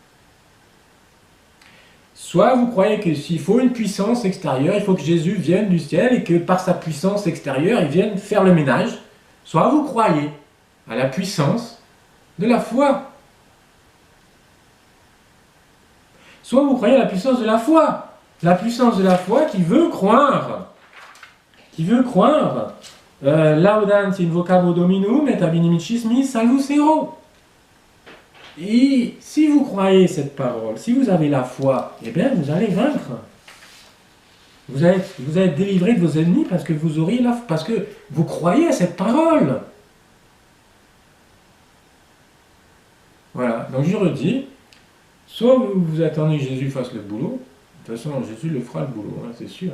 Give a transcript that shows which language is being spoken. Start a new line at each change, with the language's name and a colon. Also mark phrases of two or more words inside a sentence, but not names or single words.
French: Soit vous croyez que s'il faut une puissance extérieure, il faut que Jésus vienne du ciel et que par sa puissance extérieure, il vienne faire le ménage. Soit vous croyez à la puissance de la foi. Soit vous croyez à la puissance de la foi. La puissance de la foi qui veut croire. Qui veut croire.
Latin: Laudant in vocabo dominum et ab inimicis mi salvus ero.
French: Et si vous croyez cette parole, si vous avez la foi, eh bien vous allez vaincre. Vous allez être délivré de vos ennemis parce que vous auriez parce que vous croyez à cette parole. Voilà, donc je redis, soit vous attendez que Jésus fasse le boulot, de toute façon Jésus le fera le boulot, hein, c'est sûr.